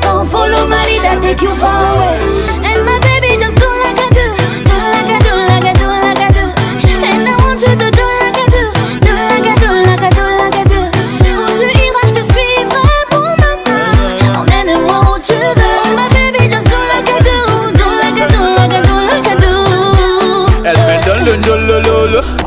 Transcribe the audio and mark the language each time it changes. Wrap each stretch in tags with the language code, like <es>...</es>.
<en>Follow my lead and take you far away. And my baby just do like I do. Do like I do, like I do, like I do. And I want you to do like I do. Do like I do, like I do, like I do.</en> <fr>Où tu iras, je te suivrai pour ma part. Emmène-moi où tu veux.</fr> <en>Oh my baby just do like I do. Do like I do, like I do, like I do.</en> <fr>Elle me donne le lolololo.</fr>